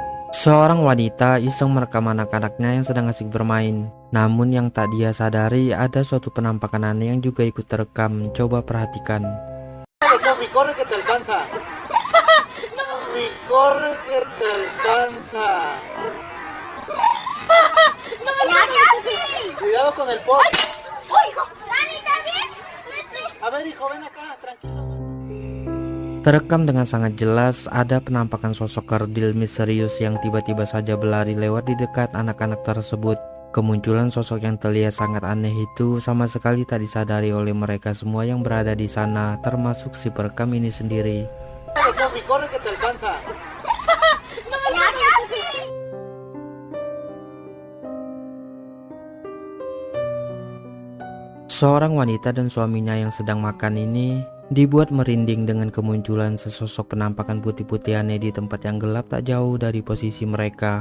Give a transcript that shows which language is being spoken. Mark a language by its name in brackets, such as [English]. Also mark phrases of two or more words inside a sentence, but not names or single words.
[Indonesian] Seorang wanita iseng merekam anak-anaknya yang sedang asik bermain. Namun yang tak dia sadari ada suatu penampakan aneh yang juga ikut terekam. Coba perhatikan. [Spanish] Sofi, corre que te alcanza. Sofi, corre que te alcanza. Cuidado con el poste. A ver, hijo, ven acá, tranquilo. [Indonesian] Terekam dengan sangat jelas ada penampakan sosok kerdil misterius yang tiba-tiba saja berlari lewat di dekat anak-anak tersebut. Kemunculan sosok yang terlihat sangat aneh itu sama sekali tak disadari oleh mereka semua yang berada di sana, termasuk si perekam ini sendiri. [Spanish] Sofi, corre que te alcanza. [Indonesian] Seorang wanita dan suaminya yang sedang makan ini dibuat merinding dengan kemunculan sesosok penampakan putih-putih aneh di tempat yang gelap tak jauh dari posisi mereka.